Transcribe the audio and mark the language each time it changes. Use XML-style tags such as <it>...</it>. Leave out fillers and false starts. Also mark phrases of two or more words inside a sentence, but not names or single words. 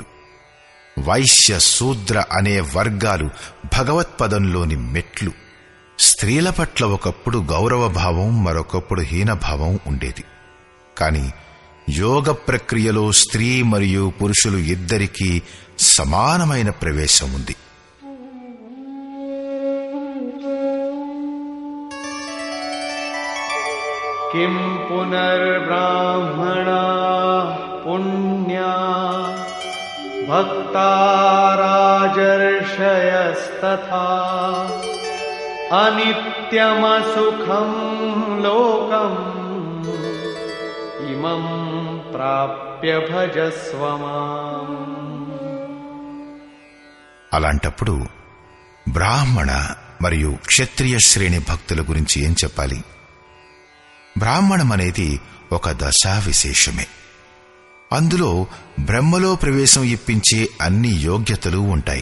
<te>వైశ్య శూద్ర అనే వర్గాలు భగవత్పదంలోని మెట్లు. స్త్రీల పట్ల ఒకప్పుడు గౌరవభావం, మరొకప్పుడు హీనభావం ఉండేది. కాని యోగ ప్రక్రియలో స్త్రీ మరియు పురుషులు ఇద్దరికీ సమానమైన ప్రవేశం ఉంది.</te> <sa>किं पुनर्ब्राह्मणा पुण्या भक्ता राजर्षयस्तथा अनित्यमसुखं लोकम् इमं प्राप्य भजस्व माम्.</sa> <te>అలాంటప్పుడు బ్రాహ్మణ మరియు క్షత్రియ శ్రేణి భక్తుల గురించి ఏం చెప్పాలి? బ్రాహ్మణమనేది ఒక దశా విశేషమే. అందులో బ్రహ్మలో ప్రవేశం ఇప్పించే అన్ని యోగ్యతలు ఉంటాయి.</te>